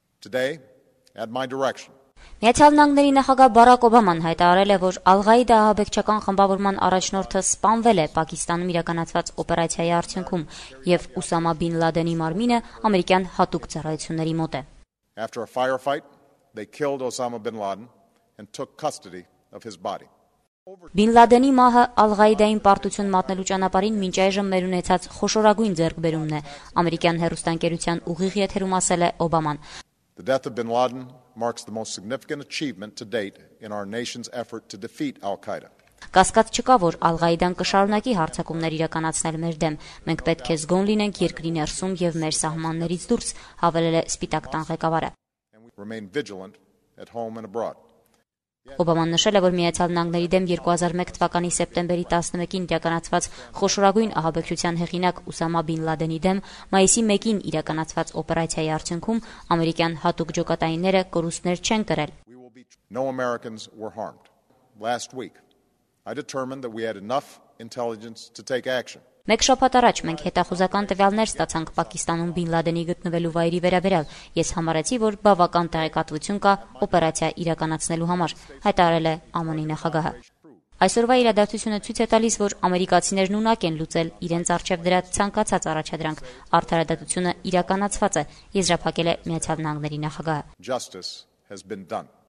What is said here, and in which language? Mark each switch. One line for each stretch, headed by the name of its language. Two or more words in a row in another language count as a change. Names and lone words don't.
English: Today, at my direction,
Armenian: Միացյալ Նահանգների նախագահ Բարակ Օբաման հայտարարել է, որ Ալ-Ղաիդա ահաբեկչական խմբավորման առաջնորդը սպանվել է Պակիստանում իրականացված օպերացիայի արդյունքում եւ Ուսամա բին Լադենի մարմինը ամերիկյան հատուկ ծառայությունների մոտ է։
English: After a firefight, they killed Osama bin Laden and took custody of his body.
Armenian: Բին Լադենի մահը Ալ-Ղաիդային պարտություն մատնելու ճանապարհին մինչ այժմ մեր ունեցած խոշորագույն ձեռքբերումն է, ամերիկյան հեռուստաընկերության ուղիղ եթերում ասել է Օբաման։
English: The death of bin Laden marks the most significant achievement to date in our nation's effort to defeat Al-Qaeda.
Armenian: Կասկած չկա, որ Ալ-Ղաիդան կշարունակի հարձակումներ իրականացնել մեր դեմ։ Մենք պետք է զգոն լինենք երկրի ներսում եւ մեր սահմաններից դուրս, հավելել է Սպիտակ տան ղեկավարը։
English: Remain vigilant at home and abroad.
Armenian: Օբաման նշել է, որ Միացյալ Նահանգների դեմ 2001 թվականի սեպտեմբերի 11-ին իրականացված խոշորագույն ահաբեկչության հեղինակ Ուսամա բին Լադենի դեմ մայիսի 1-ին իրականացված օպերացիայի արդյունքում ամերիկյան հատուկ ջոկատայինները կորուստներ չեն կրել։
English: No Americans were harmed. Last week, I determined that we had enough intelligence to take action.
Armenian: Մեկ շաբաթ առաջ մենք հետախուզական տվյալներ ստացանք Պակիստանում Բին Լադենի գտնվելու վայրի վերաբերյալ։ Ես համարեցի, որ բավական տեղեկատվություն կա օպերացիա իրականացնելու համար, հայտարարել է ԱՄՆ-ի նախագահը։ Այսօրվա իրադարձությունը ցույց է տալիս, որ ամերիկացիներն ունակ են լուծել իրենց առջև դրած ցանկացած առաջադրանք, արդարադատությունը իրականացված է, եզրափակել է Միացյալ Նահանգների նախագահը։
English: Justice has been done.